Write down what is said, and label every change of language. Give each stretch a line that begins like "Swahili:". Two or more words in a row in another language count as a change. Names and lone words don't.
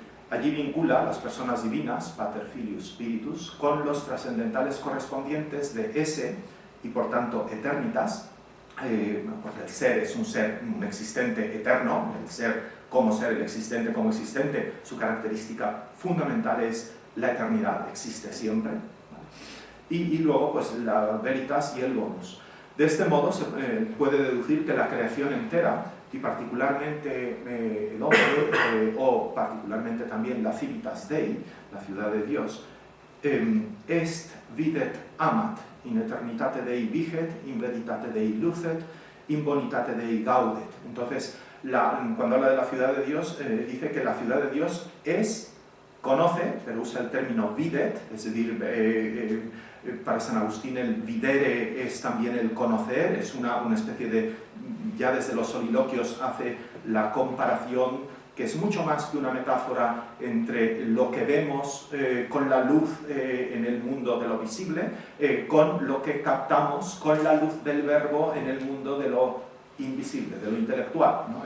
Spanish: Allí vincula las personas divinas,
Latin: Pater, Filius, Spiritus,
Spanish: con los trascendentales correspondientes de ese y por tanto eternitas, porque el ser es un existente eterno, el ser, el existente como existente, su característica fundamental es la eternidad, existe siempre. Y luego pues la veritas y el bonus. De este modo se puede deducir que la creación entera, y particularmente el hombre, o particularmente también la
Latin: civitas Dei,
Spanish: la ciudad de Dios,
Latin: est videt amat, in eternitate Dei viget, in veritate Dei lucet, in bonitate Dei gaudet.
Spanish: Entonces, cuando habla de la ciudad de Dios, dice que la ciudad de Dios conoce, pero usa el término videt, es decir, para San Agustín el videre es también el conocer, es una especie de, ya desde los soliloquios hace la comparación, que es mucho más que una metáfora entre lo que vemos con la luz en el mundo de lo visible, con lo que captamos con la luz del verbo en el mundo de lo invisible, de lo intelectual, ¿no?